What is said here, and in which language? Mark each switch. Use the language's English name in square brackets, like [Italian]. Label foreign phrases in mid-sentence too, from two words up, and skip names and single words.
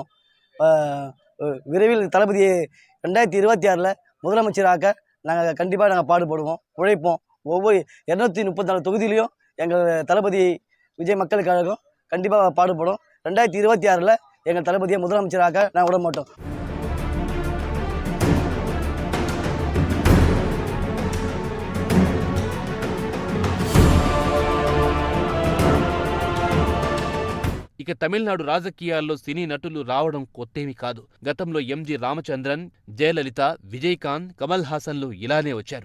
[Tamil] விரைவில் தளபதியை 2026 முதலமைச்சராக நாங்கள் கண்டிப்பாக பாடுபடுவோம், உழைப்போம். ஒவ்வொரு 234 தொகுதியிலையும் எங்கள் தளபதி விஜய் மக்கள் கழகம் கண்டிப்பாக பாடுபடும். 2026 எங்கள் தளபதியை முதலமைச்சராக நான் விட மாட்டோம். [Telugu] ఇక తమిళనాడు రాజకీయాల్లో సినీ నటులు రావడం కొత్తేమీ కాదు. గతంలో ఎంజి రామచంద్రన్, జయలలిత, విజయకాంత్, కమల్ హాసన్లు ఇలానే వచ్చారు.